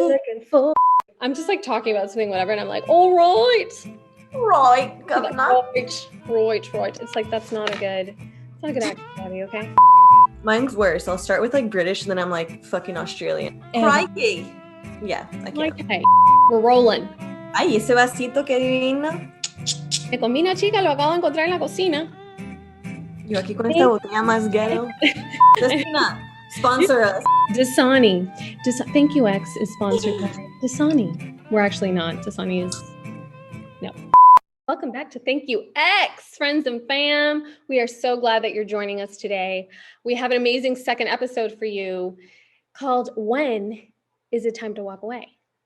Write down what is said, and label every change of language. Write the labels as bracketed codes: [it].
[en] looking for. I'm just like talking about something, whatever, and I'm like, all right. Right, Like, governor. right. It's like it's not a good accent, Gabby, okay? Mine's worse. I'll start with like British and then I'm like fucking Australian. Crikey. Yeah, I can't. Like, hey, we're rolling. [es] Ay, ese vasito que divino. Me combina, chica, lo acabo de encontrar en la cocina. Yo aquí con esta botella más ghetto. [en] Destina, sponsor us. Dasani. Thank You X is sponsored by Dasani. We're actually not. Dasani is no. Welcome back to Thank You X, friends and fam. We are so glad that you're joining us today. We have an amazing second episode for you called When Is It Time to Walk Away?